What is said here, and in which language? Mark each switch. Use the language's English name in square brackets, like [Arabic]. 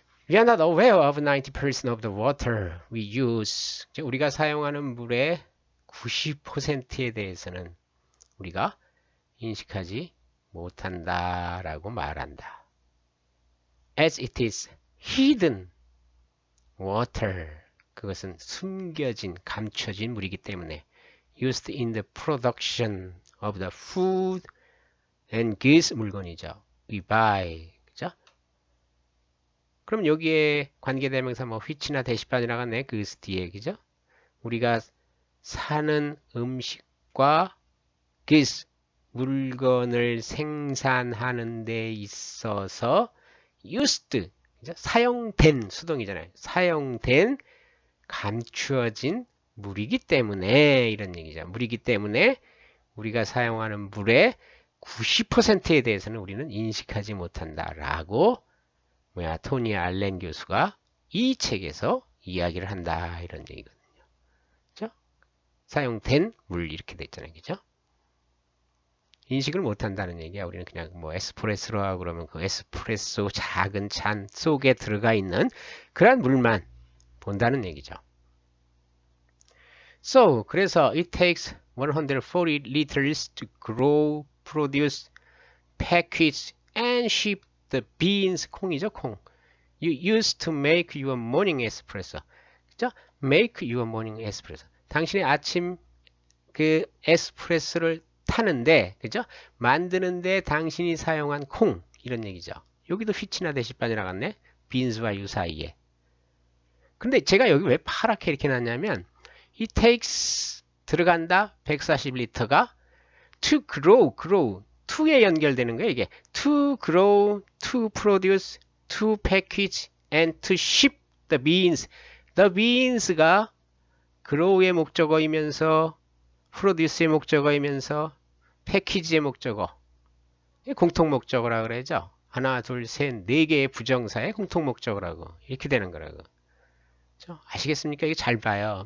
[English] We are not aware of 90% of the water we use. [Korean] 우리가 사용하는 물의 90%에 대해서는 우리가 인식하지 못한다라고 말한다. [English] As it is hidden water. [Korean] 그것은 숨겨진, 감춰진 물이기 때문에 [English] used in the production of the food and goods [Korean] 물건이죠. [English] We buy. [Korean] 그죠? 그럼 여기에 관계대명사 which나 대시판이 나갔네. goods 뒤에. 그죠? 우리가 사는 음식과 goods 물건을 생산하는 데 있어서 used 그죠? 사용된 수동이잖아요. 사용된 감추어진 물이기 때문에 이런 얘기죠. 물이기 때문에 우리가 사용하는 물의 90%에 대해서는 우리는 인식하지 못한다라고 토니 알렌 교수가 이 책에서 이야기를 한다 이런 얘기거든요. 그죠? 사용된 물 이렇게 돼 있잖아요. 그죠? 인식을 못한다는 얘기야. 우리는 그냥 에스프레소로 하고 그러면 그 에스프레소 작은 잔 속에 들어가 있는 그런 물만 본다는 얘기죠. [English] So, [Korean] 그래서 [English] it takes 140 liters to grow, produce, package, and ship the beans. [Korean] 콩이죠, 콩. [English] You used to make your morning espresso. [Korean] 그죠? [English] Make your morning espresso. [Korean] 당신의 아침 그 에스프레소를 타는데, 그죠? 만드는데 당신이 사용한 콩 이런 얘기죠. 여기도 휘치나 대시판이 나갔네. 빈스와 유사이에. 근데 제가 여기 왜 파랗게 이렇게 놨냐면 [English] it takes [Korean] 들어간다 140리터가 to grow to에 연결되는 거예요. 이게 [English] to grow, to produce, to package, and to ship the beans. [Korean] The beans가 grow의 목적어이면서 produce의 목적어이면서 package의 목적어 공통 목적어라 그러죠. 하나, 둘, 셋, 네 개의 부정사의 공통 목적어라고 이렇게 되는 거라고. 아시겠습니까? 이거 잘 봐요.